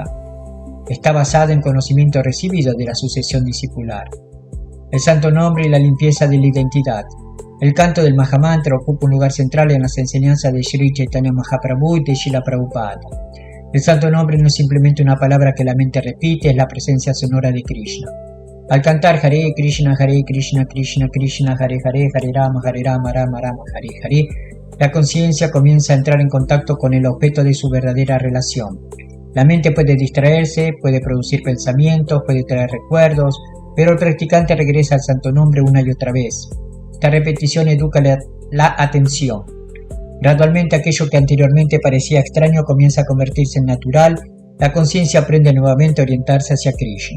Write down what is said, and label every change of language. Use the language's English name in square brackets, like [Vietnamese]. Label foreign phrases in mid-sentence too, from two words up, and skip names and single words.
[Spanish] Está basada en conocimiento recibido de la sucesión discipular. El santo nombre y la limpieza de la identidad. El canto del Mahamantra ocupa un lugar central en las enseñanzas de Sri Chaitanya Mahaprabhu y de Srila Prabhupada. El santo nombre no es simplemente una palabra que la mente repite, es la presencia sonora de Krishna. Al cantar [Sanskrit] हरे कृष्ण कृष्ण कृष्ण हरे हरे हरे राम राम राम हरे हरे, [Spanish] la conciencia comienza a entrar en contacto con el objeto de su verdadera relación. La mente puede distraerse, puede producir pensamientos, puede traer recuerdos, pero el practicante regresa al santo nombre una y otra vez. Esta repetición educa la atención. Gradualmente aquello que anteriormente parecía extraño comienza a convertirse en natural, la conciencia aprende nuevamente a orientarse hacia Krishna.